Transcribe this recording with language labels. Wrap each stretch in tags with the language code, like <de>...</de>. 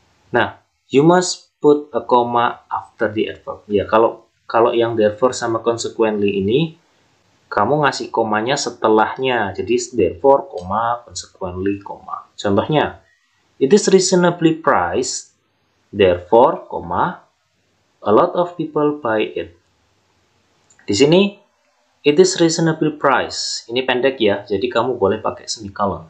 <en>Nah, you must put a comma after the adverb.</en> <id>Ya, kalau yang therefore sama consequently ini, kamu ngasih komanya setelahnya. Jadi therefore, koma, consequently, koma.</id> <en>Contohnya, it is reasonably priced, therefore, koma, a lot of people buy it.</en> <id>Di sini,</id> <en>it is reasonably priced.</en> <id>Ini pendek ya, jadi kamu boleh pakai semicolon.</id>